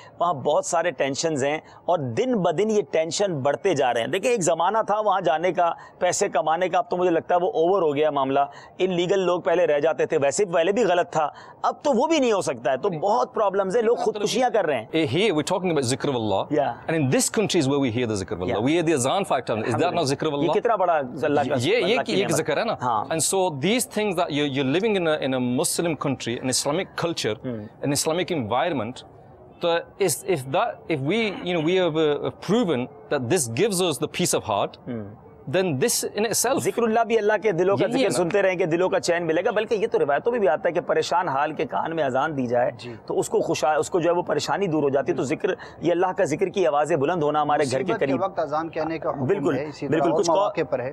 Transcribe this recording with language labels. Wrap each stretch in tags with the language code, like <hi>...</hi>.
<ur>وہاں بہت سارے ٹینشنز ہیں اور دن بدن یہ ٹینشن بڑھتے جا رہے ہیں. دیکھیں ایک زمانہ تھا وہاں جانے کا, پیسے کمانے کا, اب تو مجھے لگتا ہے وہ اوور ہو گیا معاملہ. ان لیگل لوگ پہلے رہ جاتے تھے, ویسے پہلے بھی غلط تھا, اب تو وہ بھی نہیں ہو سکتا ہے. تو بہت پرابلمز ہیں, لوگ خودکشیاں کر رہے ہیں.</ur> <en>Here we're talking about zikr of Allah, and in this country is where we hear the zikr of Allah. We hear the azan 5 times. Is that not zikr of Allah?</en> <ur>یہ کتنا بڑا اللہ کا یہ zikr ہے نا.</ur> <en>And so these things that you're living in a Muslim country, an Islamic culture, an Islamic environment. So if we have proven that this gives us the peace of heart, then this in itself.</en> <ur>ذکر اللہ بھی اللہ کے دلوں کا ذکر سنتے رہیں کہ دلوں کا چین ملے گا. بلکہ یہ تو روایتوں میں بھی آتا ہے کہ پریشان حال کے کان میں اذان دی جائے تو اس کو جو ہے وہ پریشانی دور ہو جاتی ہے. تو ذکر یہ اللہ کا ذکر کی آوازیں بلند ہونا ہمارے گھر کے قریب وقت اذان کہنے کا حکم بالکل ہے. اسی بالکل کچھ مواقع پر ہے.</ur>